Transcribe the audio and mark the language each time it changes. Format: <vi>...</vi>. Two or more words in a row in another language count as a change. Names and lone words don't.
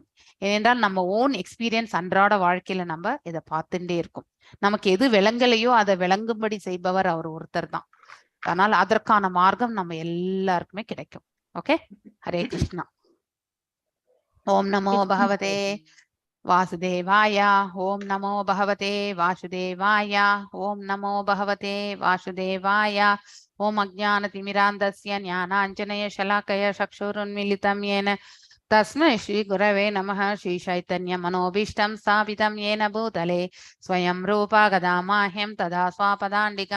<ta>ஏனென்றால் நம்ம</ta> <en>own experience</en> <ta>அன்றாட வாழ்க்கையில நம்ம இதை பார்த்துட்டே இருக்கும். நமக்கு எது விளங்கலையோ அதை விளங்கும்படி செய்பவர் அவர் ஒருத்தர் தான். அதனால அதற்கான மார்க்கம் நம்ம எல்லாருக்குமே கிடைக்கும்.</ta> <sa>ஓகே, हरे कृष्ण. ओम नमो भगवते वासुदेवाय. ओम नमो भगवते वासुदेवाय. ओम नमो भगवते वासुदेवाय. ओम अज्ञानतिमिरान्धस्य ज्ञानाञ्जनय शलाकया चक्षुरुन्मीलितं येन तस्मै श्री गुरवे नमः. श्री चैतन्य मनोभीष्टं स्थापितं येन भूतले स्वयं रूपा गदामाह्यं तदा स्वापदाण्डिकं.</sa>